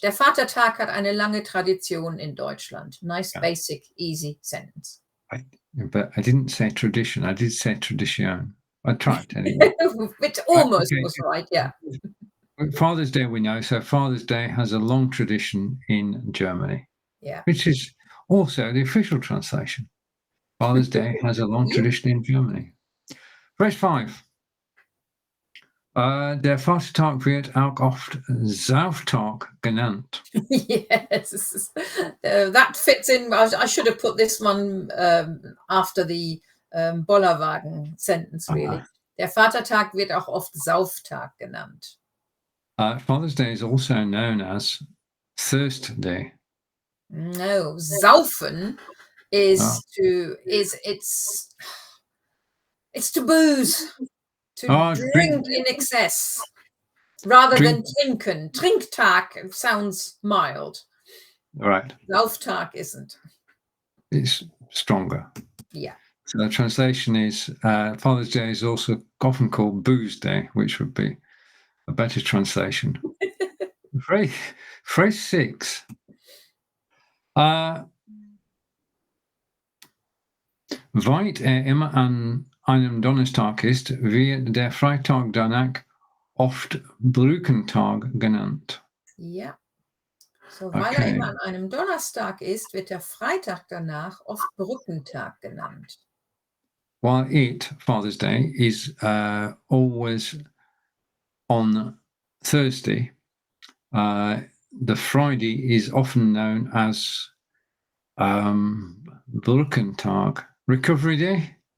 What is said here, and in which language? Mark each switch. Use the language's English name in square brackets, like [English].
[German] Der Vatertag hat eine lange Tradition in Deutschland. [English] Nice, basic, easy sentence. But I didn't say tradition. I did say tradition. I tried anyway. It almost Okay. was right, yeah. Father's Day we know. So Father's Day has a long tradition in Germany, Yeah. which is also the official translation. Father's Day has a long Yeah. tradition in Germany. Verse 5. [German] Der Vatertag wird auch oft Sauftag genannt. [English] Yes, that fits in. I should have put this one after the Bollerwagen sentence, really. [German] Der Vatertag wird auch oft Sauftag genannt. [English] Father's Day is also known as Thirst Day. No, saufen is it's to booze, to drink in excess, rather than trinken. Trinktag sounds mild. Right. Sauftag isn't. It's stronger. Yeah. So the translation is Father's Day is also often called Booze Day, which would be a better translation. Phrase 6. [German] Weil immer an einem Donnerstag ist, wird der Freitag danach oft Brückentag genannt. Ja. So, weil er immer an einem Donnerstag ist, wird der Freitag danach oft Brückentag genannt. [English] While Father's Day, is always on Thursday, the Friday is often known as Brückentag, Recovery Day.